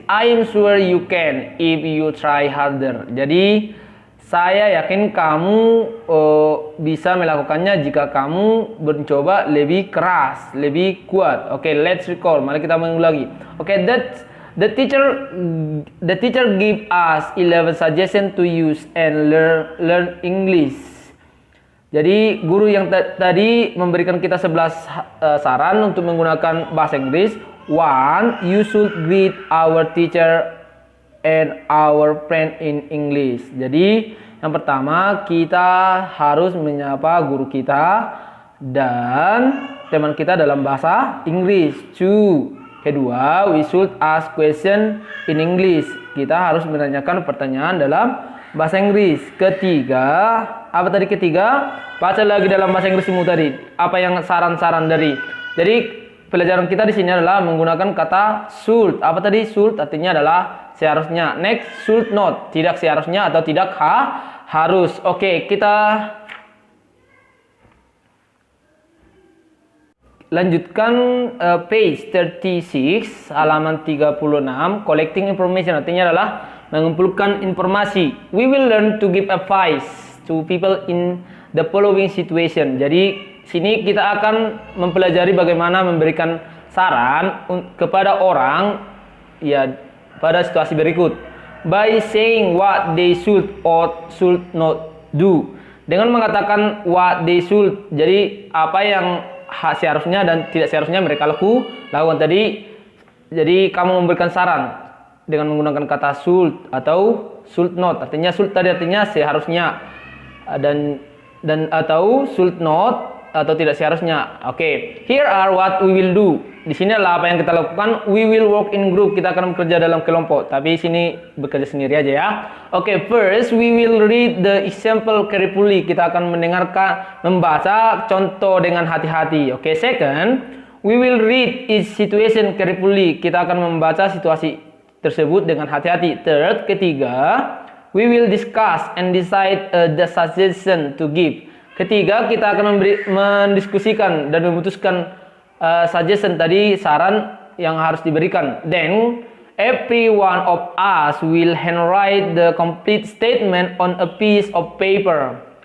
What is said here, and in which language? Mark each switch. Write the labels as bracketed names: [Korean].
[English] I am sure you can if you try harder. [Indonesian] Jadi saya yakin kamu bisa melakukannya jika kamu mencoba lebih keras, lebih kuat. Oke, [English] let's recall. [Indonesian] Mari kita mengulangi. [English] Oke, the teacher give us 11 suggestions to use and learn English. [Indonesian] Jadi guru yang tadi memberikan kita 11 saran untuk menggunakan bahasa Inggris. [English] 1. You should greet our teacher and our friend in English. [Indonesian] Jadi yang pertama kita harus menyapa guru kita dan teman kita dalam bahasa Inggris. [English] 2. Kedua, we should ask question in English. [Indonesian] Kita harus menanyakan pertanyaan dalam bahasa Inggris. Ketiga, apa tadi ketiga? Baca lagi dalam bahasa Inggrismu tadi. Apa yang saran-saran dari? Jadi pelajaran kita di sini adalah menggunakan kata should. Apa tadi? Should artinya adalah seharusnya. [English] Next, should not. [Indonesian] Tidak seharusnya atau tidak harus. Oke, kita lanjutkan page 36, halaman 36. Collecting information artinya adalah mengumpulkan informasi. [English] We will learn to give advice to people in the following situation. [Indonesian] Jadi sini kita akan mempelajari bagaimana memberikan saran kepada orang ya pada situasi berikut. [English] By saying what they should or should not do. [Indonesian] Dengan mengatakan [English] what they should. [Indonesian] Jadi apa yang seharusnya dan tidak seharusnya mereka lakukan tadi. Jadi kamu memberikan saran dengan menggunakan kata should atau should not. Artinya should tadi artinya seharusnya dan atau should not atau tidak seharusnya. [English] Oke, here are what we will do. [Indonesian] Di sini adalah apa yang kita lakukan. [English] We will work in group. [Indonesian] Kita akan bekerja dalam kelompok. Tapi sini bekerja sendiri aja ya. [English] Oke, first we will read the example carefully. [Indonesian] Kita akan membaca contoh dengan hati-hati. [English] Oke, second, we will read each situation carefully. [Indonesian] Kita akan membaca situasi tersebut dengan hati-hati. [English] Third, ketiga, we will discuss and decide the suggestion to give. [Indonesian] Ketiga, kita akan mendiskusikan dan memutuskan suggestion tadi, saran yang harus diberikan. [English] Then, every one of us will handwrite the complete statement on a piece of paper.